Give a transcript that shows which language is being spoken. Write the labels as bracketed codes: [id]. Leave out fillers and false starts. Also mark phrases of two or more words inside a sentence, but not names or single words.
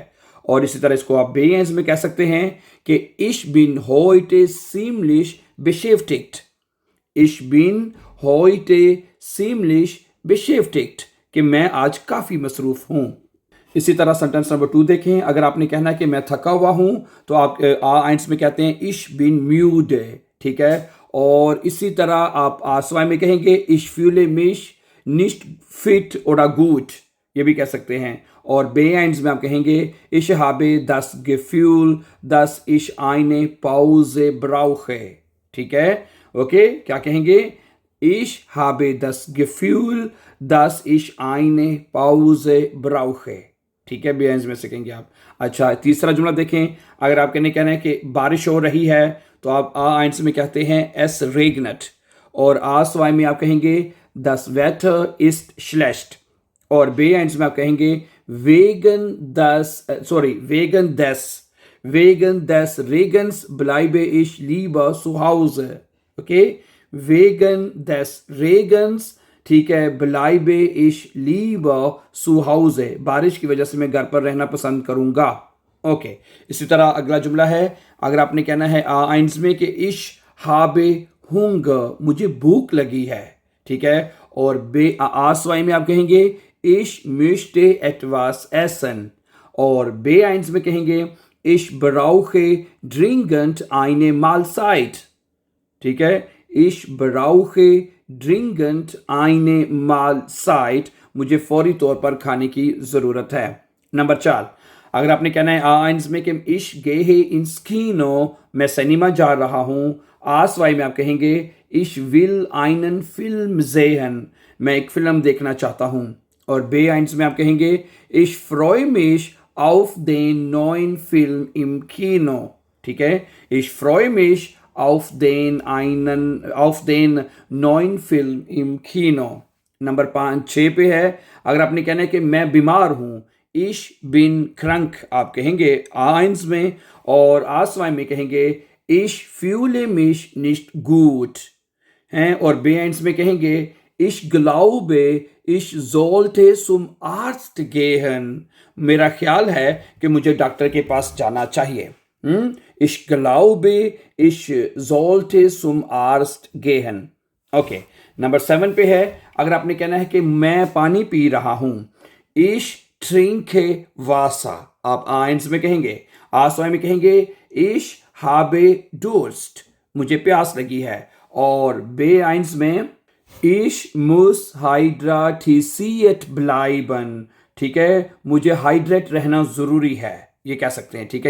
[hi] और इसी तरह इसको आप बेयंस में कह सकते हैं कि [de] ich bin heute ziemlich beschäftigt, ich bin heute ziemlich beschäftigt, [hi] कि मैं आज काफी मसरूफ हूं। इसी तरह सेंटेंस नंबर 2 देखें। अगर आपने कहना है कि मैं थका हुआ हूं तो आप आइंस में कहते हैं [de] ich bin müde. [hi] ठीक है। और इसी तरह आप आसवाई में कहेंगे [de] ich fühle mich nicht fit oder gut, [hi] ये भी कह सकते हैं। और बेआइंस में आप कहेंगे [de] ich habe das Gefühl, dass ich eine Pause brauche. [hi] ठीक है। ओके, क्या कहेंगे? [de] Ich habe das Gefühl, dass ich eine Pause brauche। [hi] ठीक है, बेआइंस में से कहेंगे आप। अच्छा, तीसरा जुमला देखें। अगर आप कहना है कि बारिश हो रही है तो आप आइंस में कहते हैं [de] es regnet। [hi] और आसवाई में आप कहेंगे [de] das Wetter ist schlecht। [hi] और बेआइंस में आप कहेंगे [de] wegen des Regens bleibe ich lieber zu Hause। ओके, wegen des Regens, [hi] ठीक है, [de] bleibe ich lieber zu Hause, [hi] बारिश की वजह से मैं घर पर रहना पसंद करूंगा। ओके। इसी तरह अगला जुमला है। अगर आपने कहना है आइंस में कि [de] ich habe Hunger, [hi] मुझे भूख लगी है। ठीक है। और आसवाई में आप कहेंगे [de] ich möchte etwas essen। [hi] और बेआइंस में कहेंगे [de] ich brauche dringend eine Mahlzeit। [hi] ठीक है। [de] ich brauche dringend eine Mahlzeit, [hi] मुझे फौरी तौर पर खाने की जरूरत है। नंबर 4, अगर आपने कहना है आइंस में कि [de] ich gehe ins Kino, [hi] मैं सिनेमा जा रहा हूं। आसवाई में आप कहेंगे [de] ich will einen Film sehen, [hi] मैं एक फिल्म देखना चाहता हूं। और बेआइंस में आप कहेंगे [de] ich freue mich auf den neuen Film im Kino। [hi] ठीक है। [de] ich freue mich auf den neuen Film im Kino। [hi] नंबर 6 पे है। अगर आपने कहना है कि मैं बीमार हूं, [de] ich bin krank [hi] आप कहेंगे आइंस में। और आसवाई में कहेंगे [de] ich fühle mich nicht gut [hi] हैं। और बेआइंस में कहेंगे [de] ich glaube ich sollte zum Arzt gehen, [hi] मेरा ख्याल है कि मुझे डॉक्टर के पास जाना चाहिए। [de] ich glaube ich sollte zum Arzt gehen। [hi] ओके। नंबर 7 पे है। अगर आपने कहना है कि मैं पानी पी रहा हूं, [de] ich trinke Wasser [hi] आप आइंस में कहेंगे। आसवाई में कहेंगे [de] ich habe Durst, [hi] मुझे प्यास लगी है। और बेआइंस में [de] ich muss hydratisiert bleiben, [hi] ठीक है, मुझे हाइड्रेट रहना जरूरी है, ये कह सकते हैं। ठीक है।